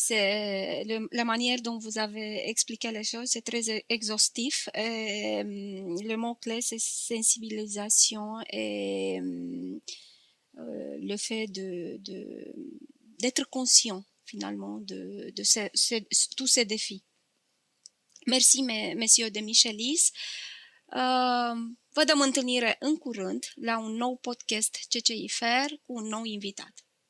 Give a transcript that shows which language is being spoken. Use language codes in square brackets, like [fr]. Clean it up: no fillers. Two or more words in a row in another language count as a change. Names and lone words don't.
[fr] C'est la manière dont vous avez expliqué les choses, c'est très exhaustif. Le mot-clé, c'est sensibilisation et le fait d'être conscient finalement de tous ces défis. [ro] Mersi, Monsieur de Michelis. Vă dăm întâlnire în curând la un nou podcast CCIFR cu un nou invitat.